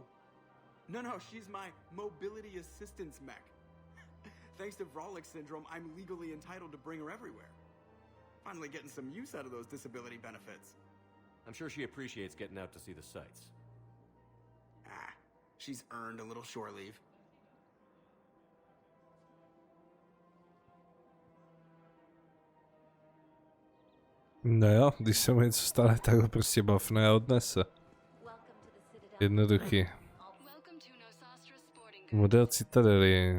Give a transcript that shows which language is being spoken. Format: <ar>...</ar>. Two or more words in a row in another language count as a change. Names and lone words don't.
<en>No, she's my mobility assistance mech. Thanks to Vrolic syndrome, I'm legally entitled to bring her everywhere. Finally getting some use out of those disability benefits. I'm sure she appreciates getting out to see the sights. She's earned a little shore leave.</en> <cs>No jo, když se mu něco stane, tak ho prostě bafne a odnese. Jednoduchý. Model Citadely.</cs>